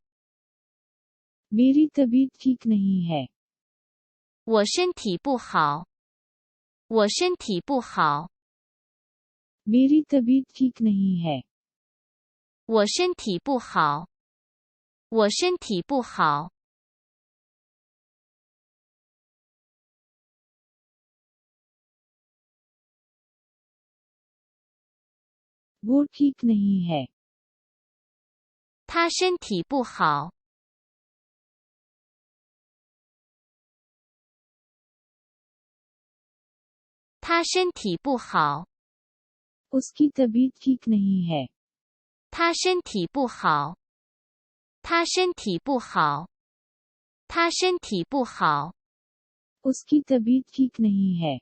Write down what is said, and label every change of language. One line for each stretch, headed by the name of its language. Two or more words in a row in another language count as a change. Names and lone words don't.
Hindi: मेरी तबीयत ठीक नहीं है
Chinese: 我身体不好我身体不好
Hindi: मेरी तबीयत ठीक नहीं है
Chinese: 我身体不好我身体不好
Hindi: वो ठीक नहीं है
Chinese: 他身体不好他身体不好
Hindi: उसकी तबीयत ठीक नहीं है
Chinese: 他身体不好他身体不好他身体不好
Hindi: उसकी तबीयत ठीक नहीं है